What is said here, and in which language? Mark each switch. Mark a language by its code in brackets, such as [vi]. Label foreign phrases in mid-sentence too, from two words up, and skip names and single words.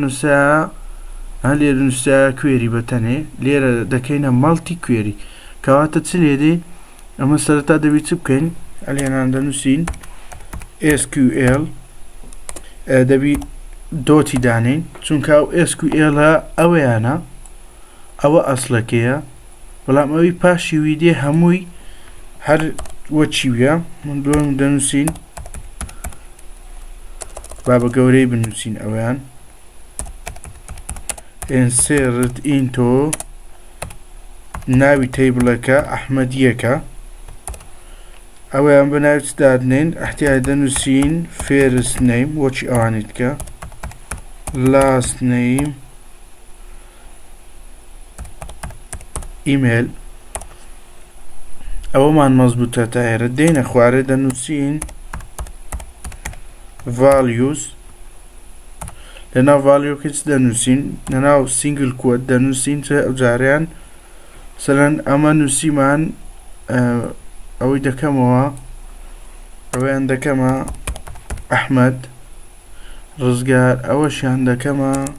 [ckb] نووسە لێرە نووسە کوێری بەتەنێ لێرە دەکەینە مەڵتی کوێری کەواتە چ لێدێ ئەمە سەرەتا دەبی چ بکەین ئەلێنان دەنووسین SQL دەبی دۆتی دانین چونکە ئەو SQL ئەوەیانە ئەوە ئەسڵەکەیە بەڵام ئەوی پاشی ویدێ هەمووی هەر وەچیویە من دوم دەنووسین با بە گەورەی بنووسین ئەویان [en] insert into [ckb] ناوی تەیبڵەکە ئەحمەدیەکە ئەویان بە ناوی دادنین احتیاج دەنووسین [en] first name [ckb] وەچی ئەوانیت کە [en] last name [ckb] ئیمێل ئەوەمان مەزبوطە تا ئێرە دێنە خوارێ دەنووسین values لەناو ڤالیۆکە چ دەنووسین لەناو سینگل کۆد دەنووسین چ ئەو جاریان سەلەن ئەمە نووسیمان ئەوەی دەکەمەوە ئەوەیان دەکەمە ئەحمەد ڕزگار ئەوەشیان دەکەمە